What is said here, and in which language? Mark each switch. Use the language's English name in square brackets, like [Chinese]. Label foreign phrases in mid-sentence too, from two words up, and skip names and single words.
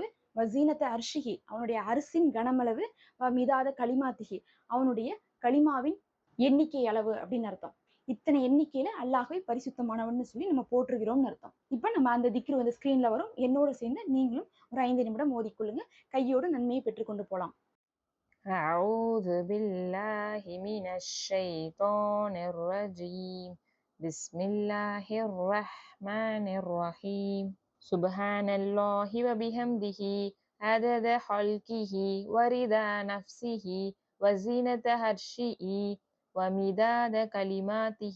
[Arabic] وزنة عرشه, [Tamil] அவனுடைய அரிசின் கனமளவு. [Arabic] مداد كلماته, [Tamil] அவனுடைய களிமாவின் எண்ணிக்கை அளவு அப்படின்னு அர்த்தம். இத்தனை எண்ணிக்கையில அல்லாஹ்வை பரிசுத்தமானவன் சொல்லி நம்ம போற்றுகிறோம்னு அர்த்தம். இப்ப நம்ம அந்த திக்ரு ஸ்கிரீன்ல வரும். என்னோட சேர்ந்து நீங்களும் ஒரு 5 நிமிடம் ஓதிக்கொள்ளுங்க. கையோடு நன்மையை பெற்றுக்கொண்டு போலாம். [Arabic] أعوذ بالله من الشيطان الرجيم. بسم الله الرحمن الرحيم. سبحان الله وبحمده عدد خلقه ورضا نفسه وزينة عرشه ومداد كلماته.